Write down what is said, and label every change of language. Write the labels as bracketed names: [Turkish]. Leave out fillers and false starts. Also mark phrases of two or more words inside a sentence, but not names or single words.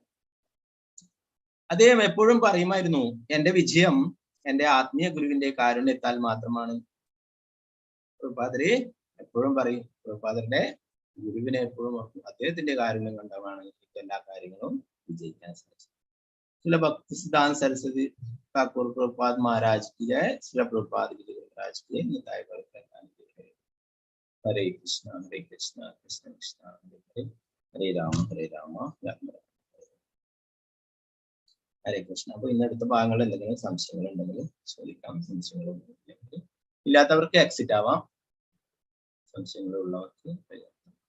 [Malayalam] അദ്ദേഹം എപ്പോഴും പറയുമായിരുന്നു, എന്റെ വിജയം എന്റെ ആത്മീയ ഗുരുവിന്റെ കാരുണ്യത്താൽ മാത്രമാണ്. പ്രഭുപാദര് എപ്പോഴും പറയും, പ്രഭുപാദരുടെ ഗുരുവിനെ എപ്പോഴും അദ്ദേഹത്തിന്റെ കാരുണ്യം കൊണ്ടാണ് എനിക്ക് എല്ലാ കാര്യങ്ങളും വിജയിക്കാൻ സാധിച്ചത്. [Hindi] ചില ഭക്തിസിദ്ധാന്ത സരസ്വതി ठाकुर प्रभुपाद महाराज की जय। श्री प्रभुपाद जी महाराज की निताय गौर [Sanskrit] हरे कृष्णा कृष्ण कृष्ण हरे हरे राम राम राम। ഹരേ കൃഷ്ണ. [Malayalam] അപ്പൊ ഇന്നടുത്ത ഭാഗങ്ങൾ എന്തെങ്കിലും സംശയങ്ങൾ ഉണ്ടെങ്കിൽ ചോദിക്കാം. സംശയങ്ങൾ ഇല്ലാത്തവർക്ക് എക്സിറ്റ് ആവാം, സംശയങ്ങളുള്ളവർക്ക്